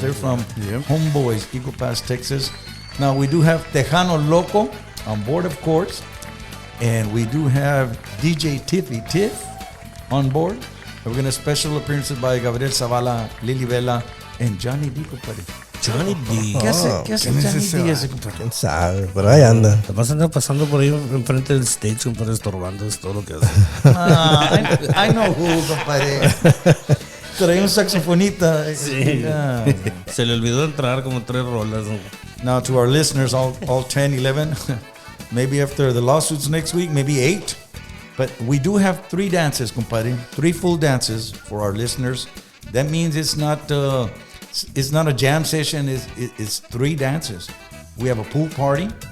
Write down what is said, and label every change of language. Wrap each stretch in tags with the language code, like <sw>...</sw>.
<en>They're from Homeboys, Eagle Pass, Texas. Now we do have Tejano Loco on board, of course. And we do have DJ Tiffy Tiff on board. And we're going to special appearances by Gabriel Zavala, Lily Vela, and Johnny D.</en> <es>compadre. Johnny D. ¿Qué hace Johnny D ese compadre? ¿Quién sabe? Pero ahí anda. Te vas a andar pasando por ahí enfrente del stage, compadre, estorbando, es todo lo que hace.</es> <en>I know who,</en> <es>compadre. Trae un saxofonita. Sí.</es> <en>Yeah.</en> <es>Se le olvidó entrar como 3 rolas.</es> <en>Now to our listeners, all 10, 11, maybe after the lawsuits next week, maybe 8. But we do have 3 dances, compadre. 3 full dances for our listeners. That means it's not a jam session. It's 3 dances. We have a pool party.</en>